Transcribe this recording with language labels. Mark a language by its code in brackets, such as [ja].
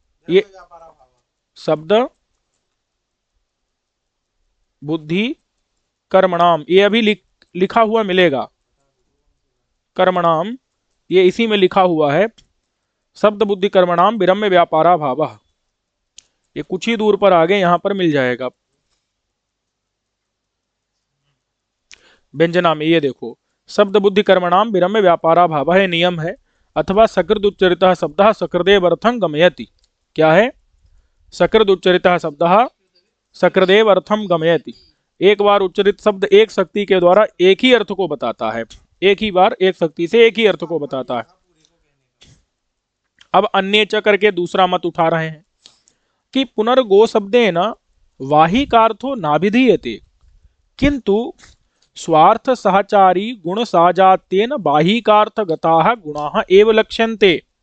[hi] ये [sa] शब्द बुद्धि कर्मणाम, ये अभी लिखा हुआ मिलेगा, कर्मणाम ये इसी में लिखा हुआ है, शब्द बुद्धि कर्मणाम विरम्य व्यापारा भाव। [hi] ये कुछ ही दूर पर आगे यहां पर मिल जाएगा। व्यंजना में ये देखो, [sa] शब्द बुद्धि कर्मणाम विरम्य व्यापारा भाव [hi] है, नियम है। [sa] अथवा सकृद उच्चरितः शब्दः सकृदेव अर्थं गमयति। [hi] क्या है? [sa] सकृद उच्चरितः शब्दः सकृदेव अर्थम गमयति। [hi] एक बार उच्चरित शब्द एक शक्ति के द्वारा एक ही अर्थ को बताता है, एक ही बार एक शक्ति से एक ही अर्थ को बताता है। अब अन्य च करके दूसरा मत उठा रहे हैं कि [sa] पुनर्गो शब्देन वाहिकार्थो नाभिधीयते किंतु स्वार्थ सहचारी गुण साजात्येन बाहिकार्थ गताः गुणाः एव लक्ष्यन्ते।